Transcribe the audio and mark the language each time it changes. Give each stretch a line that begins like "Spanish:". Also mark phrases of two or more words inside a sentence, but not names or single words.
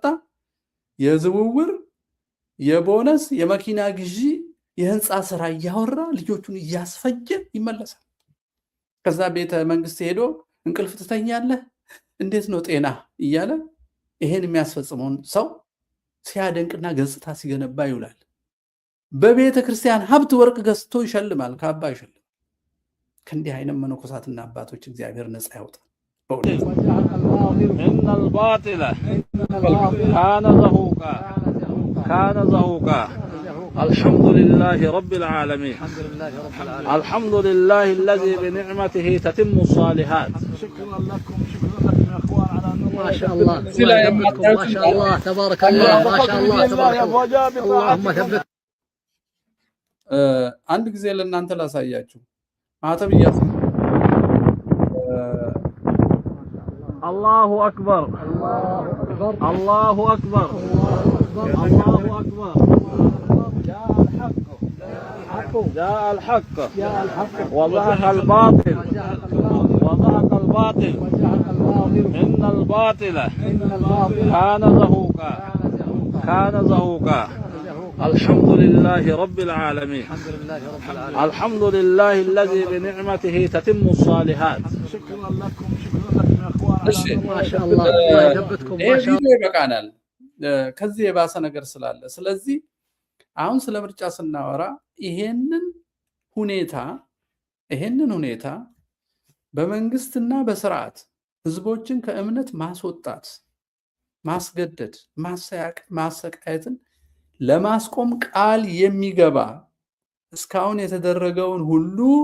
Amharic: የዝውውር የቦነስ የመኪና ግዢ የህንፃ ስራ እያወራ ልጆቹን እያስፈጀ ይመለሳል። ከዛ ቤተ መንግስት ሄዶ እንቅልፍ ትተኛለህ እንዴት ነው ጤና እያለ ይሄን የሚያስፈጽመውን ሰው ሲያደንቅና ገጽታ ሲገነባ ይውላል። በቤተ ክርስቲያን ሀብት ወርቅ ገዝቶ ይሸልማል፣ ካባ ይሸልማል። ከእንዲህ አይነት መነኮሳትና አባቶች እግዚአብሔር ነፃ ያውጣል።
Arabic: إن الباطل كان زهوقا الحمد لله رب العالمين الحمد لله الذي بنعمته تتم الصالحات. شكرا لكم يا اخوان ما شاء الله الله يثبتكم ما شاء الله تبارك الله ما شاء الله تبارك الله اللهم ثبت
Amharic: አንድ ጊዜ ለእናንተ ላሳያችሁ ማተብ እያስ
Arabic: الله أكبر الله أكبر الله أكبر جاء الحق وزهق الباطل وزهق الباطل إن الباطل كان زهوقا كان زهوقا الحمد لله رب العالمين الحمد لله الذي بنعمته تتم الصالحات شكرا لكم يا اخوان ما شاء الله الله يثبتكم ما شاء الله
Amharic: ይበቃናል ከዚህ የባሰ ነገር ስላለ ስለዚህ አሁን ስለ ምርጫ ስናወራ ይሄንን ሁኔታ በመንግስትና በስርዓት ህዝቦችን ከእምነት ማስወጣት ማስገደድ ማሰቃየትን ለማስቆም ቃል የሚገባ እስካሁን የተደረገውን ሁሉ